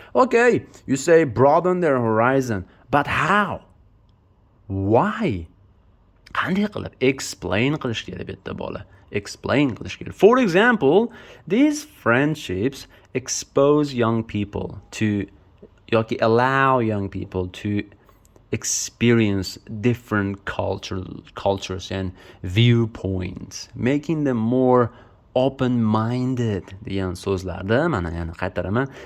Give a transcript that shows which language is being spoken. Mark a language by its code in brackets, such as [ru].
[en] Okay, you say broaden their horizon, but how? Why? [uz] Qanday qilib explain qilish kerak bu yerda bola? Explain qilish kerak. [en] For example, these friendships expose young people to [uz] yoki [en] allow young people to experience different cultures and viewpoints, making them more open-minded [uz] degan so'zlarda mana yana qaytaraman.